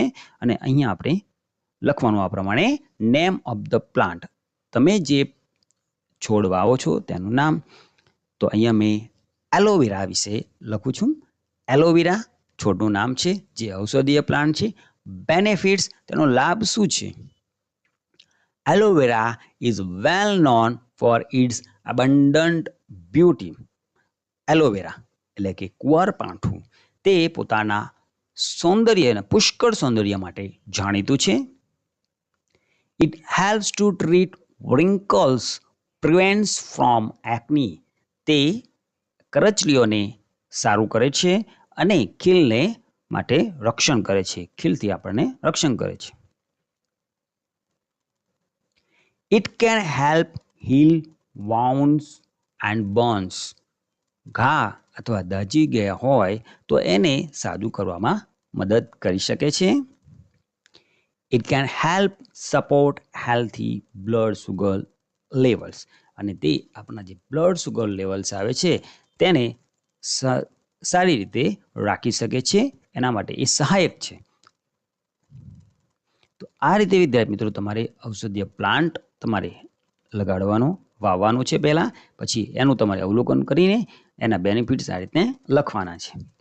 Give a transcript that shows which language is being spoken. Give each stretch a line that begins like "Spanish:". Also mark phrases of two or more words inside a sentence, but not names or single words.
Gujarati: અને અહીંયા આપણે લખવાનું આ પ્રમાણે
English: name of the plant,
Gujarati: તમે જે છોડ વાવો છો તેનું નામ. તો અહીંયા મેં એલોવેરા વિશે લખું છું. એલોવેરા છોડનું નામ છે, જે ઔષધીય પ્લાન્ટ છે. બેનિફિટ્સ, તેનો લાભ શું છે?
English: Aloe vera is well known for its abundant beauty.
Gujarati: એલોવેરા એટલે કે કુંવરપાઠું તે પોતાના સૌંદર્ય અને પુષ્કળ સૌંદર્ય માટે જાણીતું છે.
English: It helps to treat wrinkles, prevents from acne.
Gujarati: તે કરચલીઓને સારું કરે છે અને ખીલને માટે રક્ષણ કરે છે. ખીલથી આપણને રક્ષણ કરે છે.
English: It can help heal wounds and burns.
Gujarati: ઘા અથવા દાઝી ગયા હોય તો એને સાદું કરવામાં મદદ કરી શકે છે.
English: It can help support healthy blood sugar levels.
Gujarati: અને તે આપણા જે
English: blood sugar levels
Gujarati: આવે છે તેને સારી રીતે રાખી શકે છે. એના માટે એ સહાયક છે. તો આ રીતે વિદ્યાર્થી મિત્રો તમારે ઔષધીય પ્લાન્ટ તમારે લગાડવાનો વાવવાનું છે પહેલાં, પછી એનું તમારે અવલોકન કરીને એના બેનિફિટ્સ આ રીતે લખવાના છે.